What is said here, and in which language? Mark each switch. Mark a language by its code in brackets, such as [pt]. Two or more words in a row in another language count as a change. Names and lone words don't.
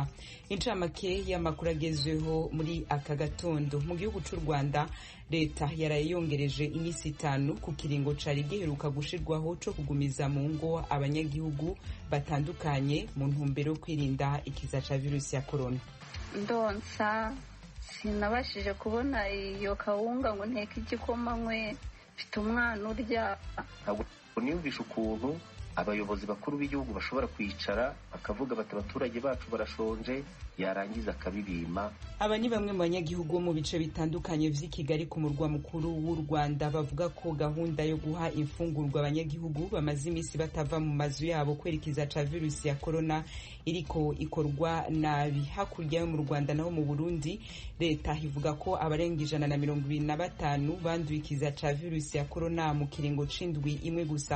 [rn] Incamake y'amakuru agezweho muri aka gatondo. Mu gihugu cy'u Rwanda leta yarayongereje imisi 5 ku kiringo cari giheruka gushirwaho co kugumiza mu ngo abanyagihugu batandukanye mu ntumbero kwirinda ikiza ca virusi ya corona. [rw] Ndonsa sinabashije kubona iyo kawunga ngo nteke igikoma nkwe mfite umwana urya. Ntabwo niyumvisha ukuntu abayobozi bakuru b'igihugu bashobora kwicara bakavuga bati abaturage bacu barashonje, yarangiza akabibima. [rn] Aba ni bamwe mu banyagihugu bo mu bice bitandukanye vy'i Kigali ku murwa mukuru w'u Rwanda bavuga ko gahunda yo guha imfungurwa abanyagihugu bamaze imisi batava mu mazu yabo kwerekiza ca virusi ya corona iriko ikorwa nabi. Hakurya yo mu Rwanda naho mu Burundi leta ivuga ko abarenga 125 banduye ikiza ca virusi ya corona mu kiringo c'indwi imwe gusa.